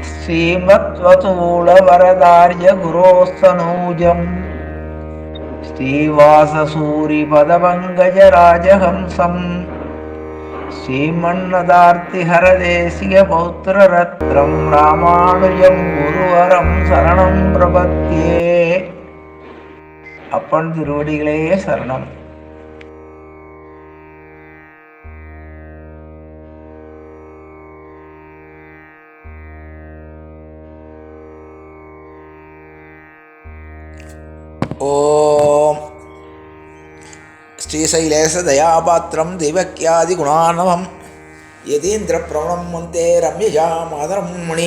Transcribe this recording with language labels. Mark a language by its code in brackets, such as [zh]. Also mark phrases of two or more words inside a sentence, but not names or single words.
[sa] श्रीमत्वतूलवरदार्य गुरोस्तनूजम् श्रीवाससूरिपदपङ्कजराजहंसम् श्रीमन्नदार्तिहरदेशिकपौत्ररत्रं रामानुजं गुरुवरं शरणं प्रपद्ये. [ta] அப்பன் திருவடிகளே சரணம். [sa] ओम् श्रीशैलेश दयापात्रम् धीभक्त्यादि गुणार्णवम् यतीन्द्र प्रवणम् वन्दे रम्यजा मातरम् मुनिम्.